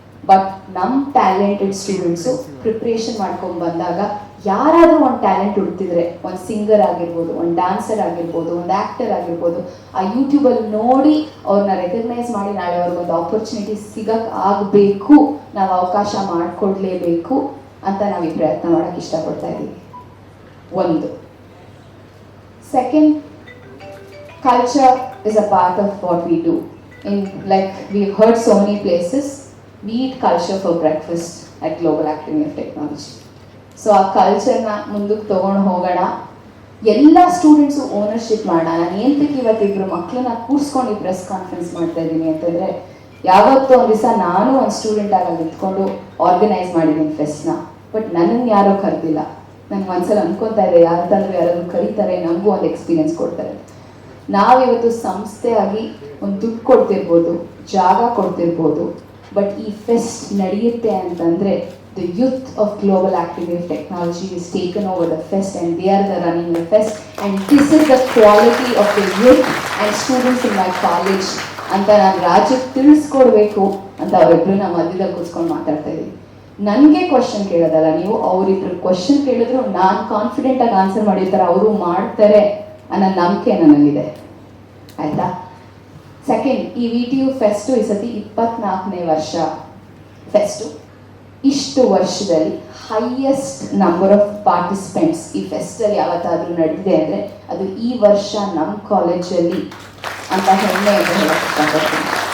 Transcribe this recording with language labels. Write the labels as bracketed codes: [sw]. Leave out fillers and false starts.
[kn] But ನಮ್ಮ talented students preparation ಮಾಡ್ಕೊಂಡು ಬಂದಾಗ ಯಾರಾದರೂ ಒಂದು ಟ್ಯಾಲೆಂಟ್ ಹುಡ್ತಿದ್ರೆ, ಒಂದು ಸಿಂಗರ್ ಆಗಿರ್ಬೋದು, ಒಂದು ಡ್ಯಾನ್ಸರ್ ಆಗಿರ್ಬೋದು, ಒಂದು ಆ್ಯಕ್ಟರ್ ಆಗಿರ್ಬೋದು, ಆ ಯೂಟ್ಯೂಬಲ್ಲಿ ನೋಡಿ ಅವ್ರನ್ನ ರೆಕಗ್ನೈಸ್ ಮಾಡಿ ನಾಳೆ ಅವ್ರಿಗೊಂದು ಆಪರ್ಚುನಿಟಿ ಸಿಗಕ್ಕೆ ಆಗಬೇಕು, ನಾವು ಅವಕಾಶ ಮಾಡಿಕೊಡ್ಲೇಬೇಕು ಅಂತ ನಾವು ಈ ಪ್ರಯತ್ನ ಮಾಡೋಕ್ಕೆ ಇಷ್ಟಪಡ್ತಾ ಇದ್ದೀವಿ. ಒಂದು. [en] Second, culture is a part of what we do. Like we've heard so many places, we eat culture for breakfast at Global Academy of Technology. [kn] So ಆ ಕಲ್ಚರ್ನ ಮುಂದಕ್ಕೆ ತೊಗೊಂಡು ಹೋಗೋಣ. ಎಲ್ಲ ಸ್ಟೂಡೆಂಟ್ಸು ಓನರ್ಶಿಪ್ ಮಾಡೋಣ. ನಾನು ಏನಕ್ಕೆ ಇವತ್ತಿಬ್ಬರು ಮಕ್ಕಳನ್ನ ಕೂರಿಸ್ಕೊಂಡು ಈ ಪ್ರೆಸ್ ಕಾನ್ಫರೆನ್ಸ್ ಮಾಡ್ತಾ ಇದ್ದೀನಿ ಅಂತಂದರೆ, ಯಾವತ್ತೂ ಒಂದು ದಿವಸ ನಾನು ಒಂದು ಸ್ಟೂಡೆಂಟ್ ಆಗಿ ನಿಂತ್ಕೊಂಡು ಆರ್ಗನೈಸ್ ಮಾಡಿದ್ದೀನಿ ಫೆಸ್ಟ್ನ. ಬಟ್ ನನ್ನನ್ನು ಯಾರೂ ಕರೆದಿಲ್ಲ. ನನಗೆ ಒಂದ್ಸಲ ಅನ್ಕೊತಾ ಇದೆ, ಯಾರಂತಂದ್ರೆ ಯಾರಾದರೂ ಕರೀತಾರೆ, ನಮಗೂ ಒಂದು ಎಕ್ಸ್ಪೀರಿಯನ್ಸ್ ಕೊಡ್ತಾರೆ. ನಾವಿವತ್ತು ಸಂಸ್ಥೆಯಾಗಿ ಒಂದು ದುಡ್ಡು ಕೊಡ್ತಿರ್ಬೋದು, ಜಾಗ ಕೊಡ್ತಿರ್ಬೋದು, ಬಟ್ ಈ ಫೆಸ್ಟ್ ನಡೆಯುತ್ತೆ ಅಂತಂದರೆ [en] the youth of Global Academy of Technology is taken over the fest and they are the running the fest, and this is the quality of the youth and students in my college [kn] ಅಂತ ನಾನು ರಾಜ್ಯಕ್ಕೆ ತಿಳಿಸ್ಕೊಡ್ಬೇಕು ಅಂತ ಅವರಿಬ್ರು ನಮ್ಮ ಮಧ್ಯದಲ್ಲಿ ಕೂತ್ಕೊಂಡು ಮಾತಾಡ್ತಾ ಇದ್ದೀವಿ. ನನಗೆ ಕ್ವಶನ್ ಕೇಳೋದಲ್ಲ ನೀವು, ಅವರಿಬ್ರು ಕ್ವಶನ್ ಕೇಳಿದ್ರು ನಾನು ಕಾನ್ಫಿಡೆಂಟಾಗಿ ಆನ್ಸರ್ ಮಾಡಿರ್ತಾರೆ, ಅವರು ಮಾಡ್ತಾರೆ ಅನ್ನೋ ನಂಬಿಕೆ ನನ್ನಲ್ಲಿದೆ. ಆಯಿತಾ? ಸೆಕೆಂಡ್, ಈ VTU ಫೆಸ್ಟು ಈ ಸತಿ 24ನೇ ವರ್ಷ ಫೆಸ್ಟು. ಇಷ್ಟು ವರ್ಷದಲ್ಲಿ ಹೈಯೆಸ್ಟ್ ನಂಬರ್ ಆಫ್ ಪಾರ್ಟಿಸಿಪೆಂಟ್ಸ್ ಈ ಫೆಸ್ಟಲ್ಲಿ ಯಾವತ್ತಾದರೂ ನಡೆದಿದೆ ಅಂದರೆ ಅದು ಈ ವರ್ಷ ನಮ್ಮ ಕಾಲೇಜಲ್ಲಿ ಅಂತ ಹೆಮ್ಮೆ ಅಂತ ಹೇಳಕ್ಕೆ ಇಷ್ಟಪಡ್ತೀನಿ.